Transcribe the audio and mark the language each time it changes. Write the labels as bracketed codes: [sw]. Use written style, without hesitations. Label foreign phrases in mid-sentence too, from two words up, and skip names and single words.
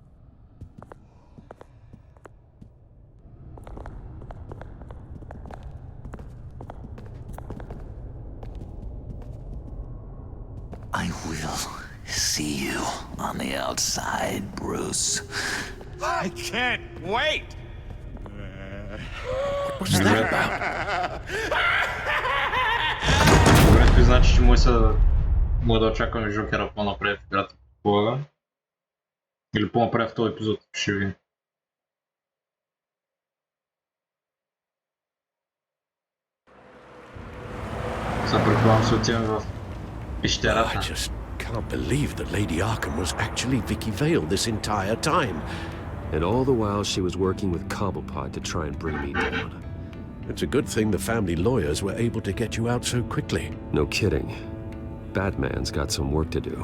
[en] I will see you on the outside, Bruce. I can't wait! What's that about? [bg] Добре, това значи, че може да очакваме Жокера по-напред в играта, предполагам. Или по-напред в този епизод, ще видим. Сега предполагам се отиваме в пещерата. [en] I just can't believe that Lady Arkham was actually Vicky Vale this entire time. And all the while she was working with Cobblepot to try and bring me down. It's a good thing the family lawyers were able to get you out so quickly. No kidding. Batman's got some work to do.